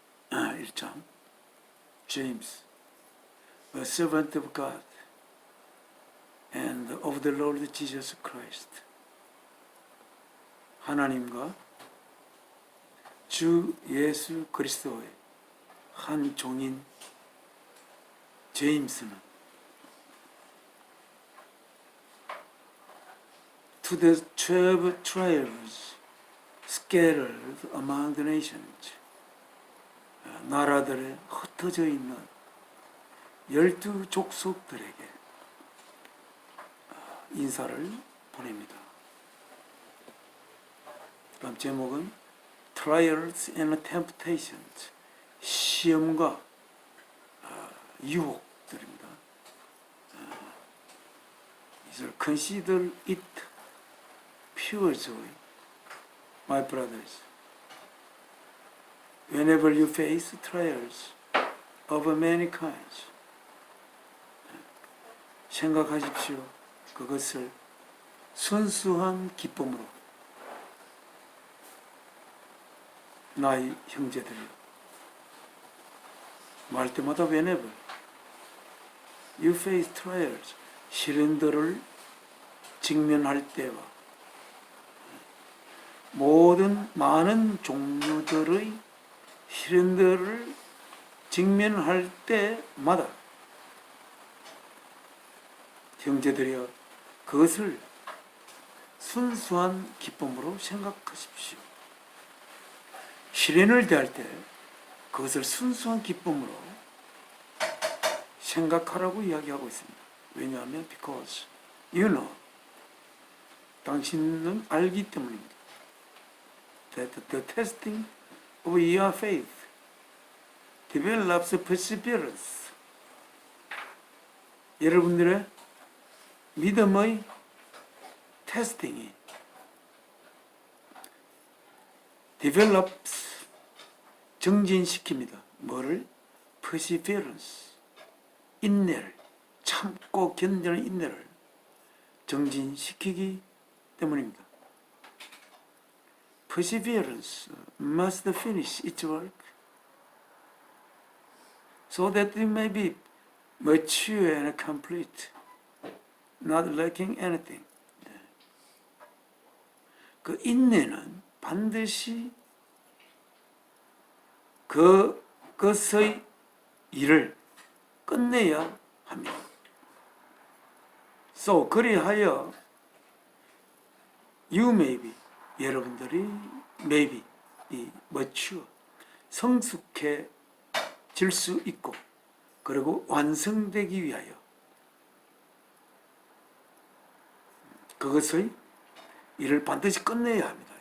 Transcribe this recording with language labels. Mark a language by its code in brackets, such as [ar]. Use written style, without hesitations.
[en] 1장 James, a servant of God and of the Lord Jesus Christ. [ko] 하나님과 주 예수 그리스도의 한 종인 제임스는 [en] to the 12 tribes scattered among the nations. [ko] 나라들에 흩어져 있는 12 족속들에게 인사를 보냅니다. 다음 제목은 [en] Trials and Temptations, [ko] 시험과 유혹들입니다. [en] Consider it pure joy, my brothers, whenever you face trials of many kinds. [ko] 생각하십시오. 그것을 순수한 기쁨으로, 나의 형제들이여. 말 때마다 [en] whenever you face trials, [ko] 시련들을 직면할 때와 모든 많은 종류들의 시련들을 직면할 때마다 형제들이여, 그것을 순수한 기쁨으로 생각하십시오. 시련을 대할 때 그것을 순수한 기쁨으로 생각하라고 이야기하고 있습니다. 왜냐하면 [en] because you know, [ko] 당신은 알기 때문입니다. [en] That the testing of your faith develops perseverance. [ko] 여러분들의 믿음의 테스팅이 [en] develops, [ko] 정진시킵니다. 뭐를? perseverance, 인내를, 참고 견디는 인내를 정진시키기 때문입니다. [en] Perseverance must finish its work so that it may be mature and complete, not lacking anything. [ko] 그 인내는 반드시 그것의 일을 끝내야 합니다. So, 그리하여 [en] you may be, [ko] 여러분들이 may be, 이 mature, 성숙해질 수 있고, 그리고 완성되기 위하여 그것의 일을 반드시 끝내야 합니다.